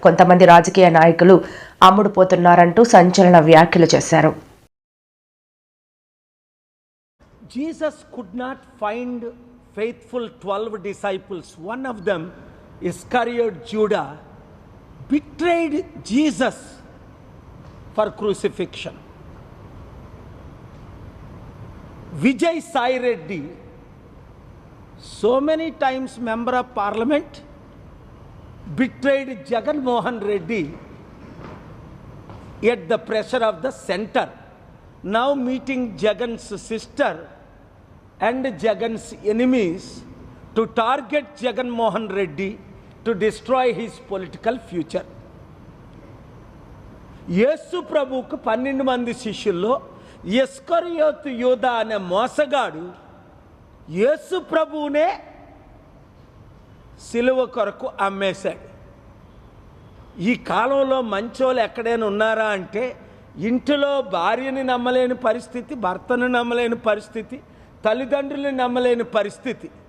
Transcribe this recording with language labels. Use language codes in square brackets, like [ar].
[te] కొంతమంది రాజకీయ నాయకులు అమ్ముడుపోతున్నారంటూ సంచలన వ్యాఖ్యలు చేశారు. [en] Jesus could not find faithful 12 disciples. One of them, Iscariot Judah, betrayed Jesus for crucifixion. Vijay Sai Reddy, so many times member of parliament, betrayed Jagan Mohan Reddy at the pressure of the center. Now meeting Jagan's sister and Jagan's enemies to target Jagan Mohan Reddy to destroy his political future. [te] యేసు ప్రభువుకు 12 మంది శిష్యుల్లో ఇస్కరియోతు యూదా అనే మోసగాడు యేసు ప్రభువునే సిలువ కొరకు అమ్మేశాడు. ఈ కాలంలో మంచోళ్ళు ఎక్కడైనా ఉన్నారా అంటే ఇంటిలో భార్యని నమ్మలేని పరిస్థితి, భర్తను నమ్మలేని పరిస్థితి, తల్లిదండ్రులను నమ్మలేని పరిస్థితి.